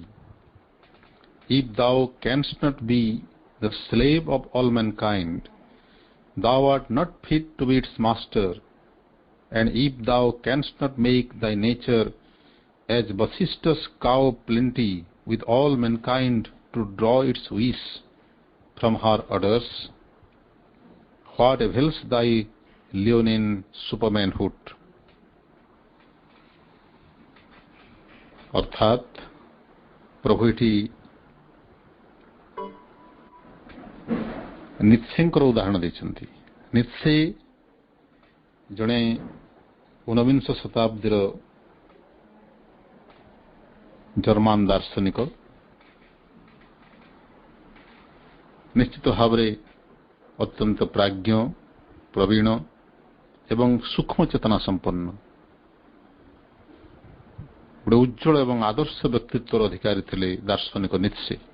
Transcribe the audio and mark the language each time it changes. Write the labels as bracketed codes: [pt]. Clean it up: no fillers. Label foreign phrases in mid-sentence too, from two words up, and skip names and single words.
[en] If thou canst not be the slave of all mankind, thou art not fit to be its master, and if thou canst not make thy nature as Vasishtha's cow of plenty with all mankind to draw its wish from her udders, what avails thy leonine supermanhood? [or] ଅର୍ଥାତ୍ ପ୍ରଭୁ ଏଠି ନିତ୍ସେଙ୍କର ଉଦାହରଣ ଦେଇଛନ୍ତି। ନିତ୍ସେ ଜଣେ 19 ଶତାବ୍ଦୀର ଜର୍ମାନ ଦାର୍ଶନିକ, ନିଶ୍ଚିତ ଭାବରେ ଅତ୍ୟନ୍ତ ପ୍ରାଜ୍ଞ, ପ୍ରବୀଣ ଏବଂ ସୂକ୍ଷ୍ମ ଚେତନା ସମ୍ପନ୍ନ ଗୋଟେ ଉଜ୍ଜଳ ଏବଂ ଆଦର୍ଶ ବ୍ୟକ୍ତିତ୍ୱର ଅଧିକାରୀ ଥିଲେ ଦାର୍ଶନିକ ନିତ୍ସେ।